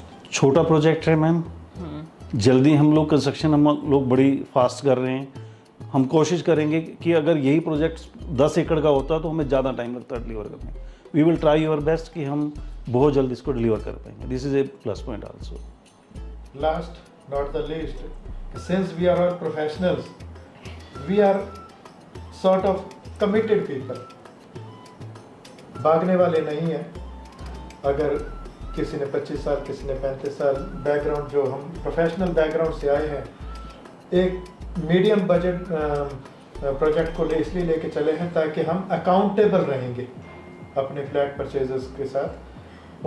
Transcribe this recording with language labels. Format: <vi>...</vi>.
<hi>छोटा प्रोजेक्ट है मैम, जल्दी हम लोग कंस्ट्रक्शन हम लोग बड़ी फास्ट कर रहे हैं। हम कोशिश करेंगे कि अगर यही प्रोजेक्ट 10 एकड़ का होता तो हमें ज़्यादा टाइम लगता है डिलीवर करने।</hi> <en>we will try your best</en> <hi>कि हम बहुत जल्द इसको डिलीवर कर पाएंगे।</hi> <en>This is a plus point also. Last not the least, since we are all professionals, we are sort of committed people.</en> <hi>भागने वाले नहीं हैं। अगर किसी ने 25 साल, किसी ने 35 साल बैकग्राउंड, जो हम प्रोफेशनल बैकग्राउंड से आए हैं, एक मीडियम बजट प्रोजेक्ट को इसलिए लेके चले हैं ताकि हम अकाउंटेबल रहेंगे अपने फ्लैट परचेजर्स के साथ।</hi>